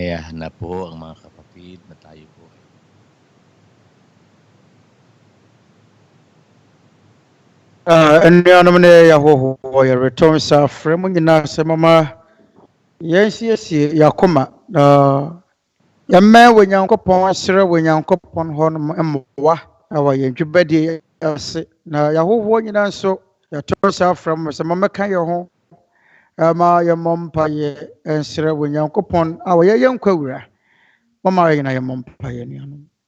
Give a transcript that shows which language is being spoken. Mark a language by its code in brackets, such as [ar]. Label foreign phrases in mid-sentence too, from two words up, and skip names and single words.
[tl] na po ang mga kapatid na tayo po. [ak] Anuanom ne yahoho yɛ return sa frɛ mu nyinaa sɛ mama yɛnsiesie yakoma yɛmmɛ wɔ Nyankopɔn asrɛ wɔ Nyankopɔn hɔ no mmoa ɛwɔ yɛn dwumadie ase na yahoho nyinaa nso yɛtɔ sa frɛ mu sɛ mamɛka yɛ ho ma yɛmmɔ mpaeɛ nsrɛ wɔ Nyankopɔn a wɔyɛ yɛn nkwawura mama yɛ nyinaa yɛmmɔ mpaeɛ nuanom.